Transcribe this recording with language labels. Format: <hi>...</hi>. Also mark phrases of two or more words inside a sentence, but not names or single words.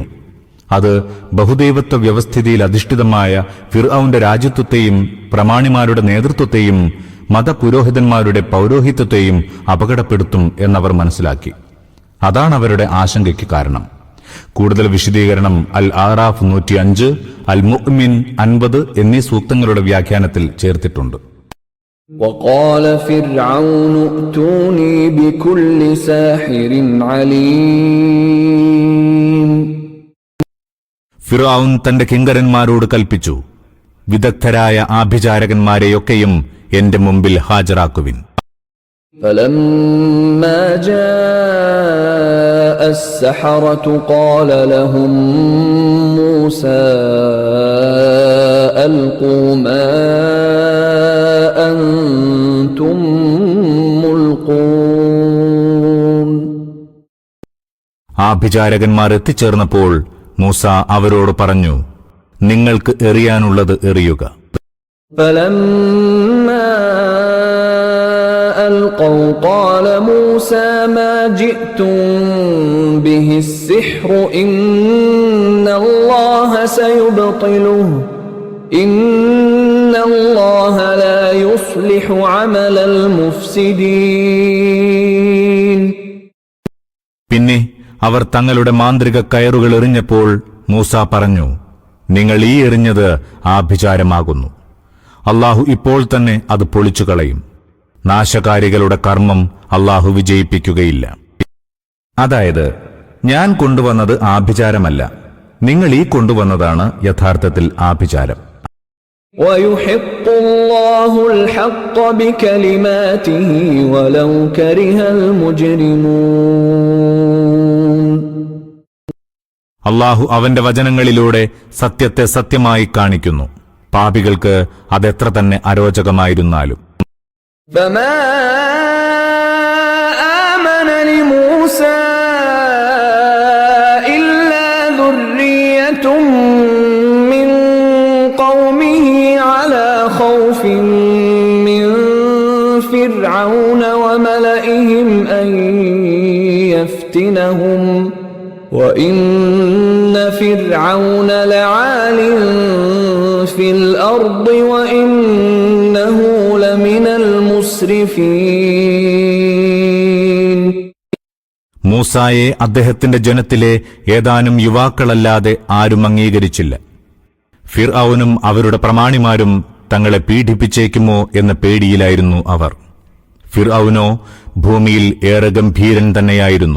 <ml>അത് ബഹുദൈവത്വ വ്യവസ്ഥിതിയിൽ അധിഷ്ഠിതമായ ഫിർഔന്റെ രാജ്യത്വത്തെയും പ്രമാണിമാരുടെ നേതൃത്വത്തെയും മതപുരോഹിതന്മാരുടെ പൗരോഹിത്യത്തെയും അപകടപ്പെടുത്തും എന്നവർ മനസ്സിലാക്കി. അതാണ് അവരുടെ ആശങ്കയ്ക്ക് കാരണം. കൂടുതൽ വിശദീകരണം അൽ ആറാഫ് 105, അൽ മുഅ്മിൻ 50 എന്നീ സൂക്തങ്ങളുടെ വ്യാഖ്യാനത്തിൽ ചേർത്തിട്ടുണ്ട്.</ml> <ar>وقال فرعون ائتوني بكل ساحر عليم.</ar> <ml>ഫിർഔൻ തന്റെ കിങ്കരന്മാരോട് കൽപ്പിച്ചു, വിദഗ്ധരായ ആഭിചാരകന്മാരെയൊക്കെയും എന്റെ മുമ്പിൽ ഹാജരാക്കുവിൻ.</ml> <ar>فلما جاء السحرة قال لهم موسى ألقوا ما أنتم ملقون.</ar> <ml>ആഭിചാരകന്മാർ എത്തിച്ചേർന്നപ്പോൾ മൂസ അവരോട് പറഞ്ഞു, നിങ്ങൾക്ക് എറിയാനുള്ളത് എറിയുക.</ml> <ar>فلما ألقوا قال موسى ما جئتم به السحر إن الله سيبطله إن الله لا يصلح عمل المفسدين.</ar> <ml>പിന്നെ അവർ തങ്ങളുടെ മാന്ത്രിക കയറുകൾ എറിഞ്ഞപ്പോൾ മൂസ പറഞ്ഞു, നിങ്ങൾ ഈ എറിഞ്ഞത് ആഭിചാരമാകുന്നു. അല്ലാഹു ഇപ്പോൾ തന്നെ അത് പൊളിച്ചുകളയും. നാശകാരികളുടെ കർമ്മം അല്ലാഹു വിജയിപ്പിക്കുകയില്ല. അതായത്, ഞാൻ കൊണ്ടുവന്നത് ആഭിചാരമല്ല, നിങ്ങൾ ഈ കൊണ്ടുവന്നതാണ് യഥാർത്ഥത്തിൽ ആഭിചാരം.</ml> <ar>وَيُحِقُّ اللَّهُ الْحَقَّ بِكَلِمَاتِهِ وَلَوْ كَرِهَ الْمُجْرِمُونَ.</ar> <ml>അല്ലാഹു അവന്റെ വചനങ്ങളിലൂടെ സത്യത്തെ സത്യമായി കാണിക്കുന്നു, പാപികൾക്ക് അതെത്ര തന്നെ അരോചകമായിരുന്നാലും.</ml> <ar>فَمَا آمَنَ لِمُوسَى إِلَّا ذُرِّيَّةٌ مِّن قَوْمِهِ عَلَى خَوْفٍ مِّن فِرْعَوْنَ وَمَلَئِهِمْ أَن يَفْتِنَهُمْ وَإِنَّ فِرْعَوْنَ لَعَالٍ فِي الْأَرْضِ وَإِنَّهُ لَمِنَ الْمُسْرِفِينَ.</ar> <ml>മൂസായെ അദ്ദേഹത്തിന്റെ ജനത്തിലെ ഏതാനും യുവാക്കളല്ലാതെ ആരും അംഗീകരിച്ചില്ല. ഫിർഔനും അവരുടെ പ്രമാണിമാരും തങ്ങളെ പീഡിപ്പിച്ചേക്കുമോ എന്ന പേടിയിലായിരുന്നു അവർ. ഫിർഔനോ ഭൂമിയിൽ ഏറെ ഗംഭീരൻ തന്നെയായിരുന്നു.</ml>